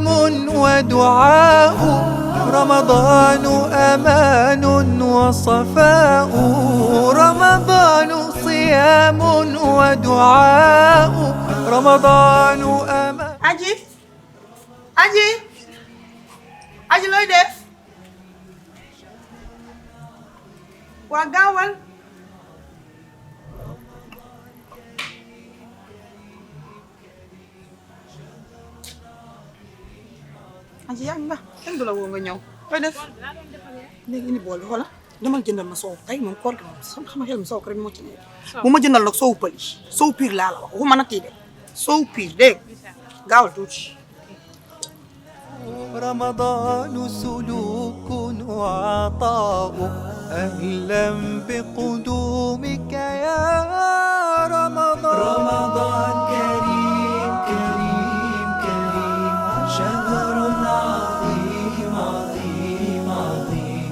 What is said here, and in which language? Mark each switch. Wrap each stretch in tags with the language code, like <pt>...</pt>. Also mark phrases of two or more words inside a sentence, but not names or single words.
<ar>ودعاء، رمضان أمان وصفاء، رمضان صيام ودعاء، رمضان أمان.</ar> <wo>Aji Aji Aji looy def waa gaawal. Aji yaa ngi ba kenn du la woo nga ñëw looy def léegi ni bool bi xoola demal jëndal ma soow tey moom koor gi moom xam xel mi soow ko rek moo ci nekk bu ma jëndal nag soow pëli soow piir laa la wax waxuma nag kii de soow piir dégg gaawal tuuti.</wo> <ar>رمضان سلوك وعطاء، أهلا بقدومك يا رمضان. رمضان كريم كريم كريم، شهر عظيم عظيم عظيم.</ar>